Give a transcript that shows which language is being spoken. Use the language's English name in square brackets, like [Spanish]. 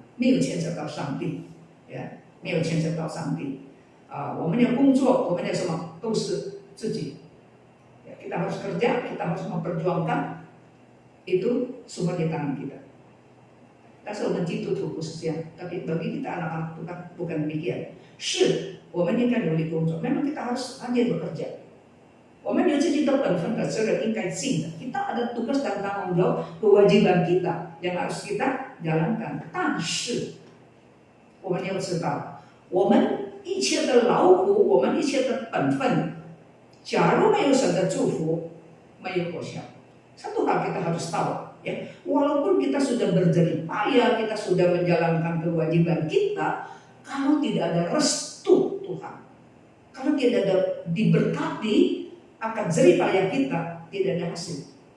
[Chinese] 没有牵扯到上帝，呀，没有牵扯到上帝。我们的工作，我们的什么都是自己。 [Indonesian] Kita harus kerja, kita harus memperjuangkan, itu semua di tangan kita. [Chinese] 但是我们基督徒不是这样， [Indonesian] tapi bagi kita anak-anak Tuhan bukan demikian. [Chinese] 是，我们应该努力工作， [Indonesian] memang kita harus rajin bekerja. [Chinese] 我们有自己的本分和责任应该尽的， [Indonesian] kita ada tugas dan tanggung jawab, kewajiban kita yang harus kita jalankan. [Chinese] 但是我们要知道，我们一切的劳苦，我们一切的本分， 假如没有神的祝福，没有果效。 [Indonesian] Satu hal kita harus tahu, ya, walaupun kita sudah berjerih payah, kita sudah menjalankan kewajiban kita, kalau tidak ada restu Tuhan, kalau tidak ada diberkati akan jerih payah kita, tidak ada hasil.